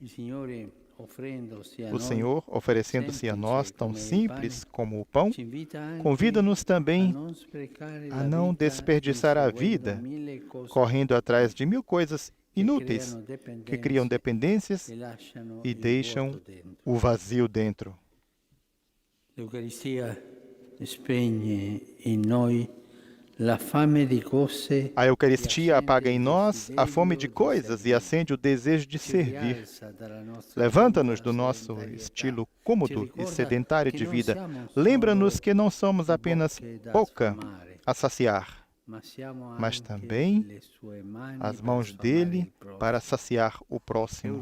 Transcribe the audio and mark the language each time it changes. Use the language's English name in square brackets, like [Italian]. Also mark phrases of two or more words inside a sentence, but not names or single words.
[Portuguese] O Senhor, oferecendo-se a nós tão simples como o pão, convida-nos também a não desperdiçar a vida, correndo atrás de mil coisas inúteis que criam dependências e deixam o vazio dentro. [Italian] L'Eucaristia spegne in noi la fame di cose. [Portuguese] A Eucaristia apaga em nós a fome de coisas e acende o desejo de servir. Levanta-nos do nosso estilo cômodo e sedentário de vida. Lembra-nos que não somos apenas boca a saciar, mas também as mãos dele para saciar o próximo.